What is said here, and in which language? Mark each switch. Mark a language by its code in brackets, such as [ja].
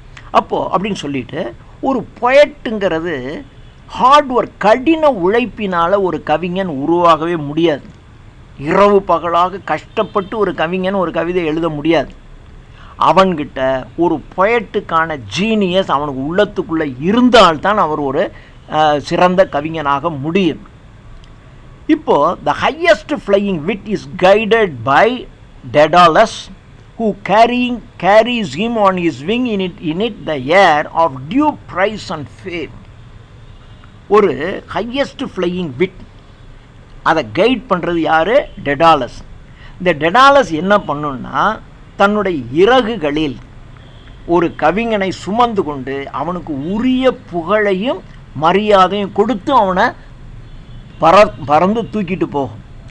[ta] அப்போது அப்படின்னு சொல்லிட்டு ஒரு பொயட்டுங்கிறது ஹார்ட் ஒர்க், கடின உழைப்பினால் ஒரு கவிஞன் உருவாகவே முடியாது. இரவு பகலாக கஷ்டப்பட்டு ஒரு கவிஞன் ஒரு கவிதை எழுத முடியாது. அவன்கிட்ட ஒரு பொயட்டுக்கான ஜீனியஸ் அவனுக்கு உள்ளத்துக்குள்ளே இருந்தால்தான் அவர் ஒரு சிறந்த கவிஞனாக முடியும். இப்போது [en] The highest flying wit is guided by Daedalus who carries him on his wing in it the air of due price and fame. [ta] ஒரு ஹையஸ்ட் ஃப்ளையிங் விட் அதை கைட் பண்ணுறது யார்? டெடாலஸ். இந்த டெடாலஸ் என்ன பண்ணுன்னா தன்னுடைய இறகுகளில் ஒரு கவிஞனை சுமந்து கொண்டு அவனுக்கு உரிய புகழையும் மரியாதையும் கொடுத்து அவனை பறந்து தூக்கிட்டு போகும்.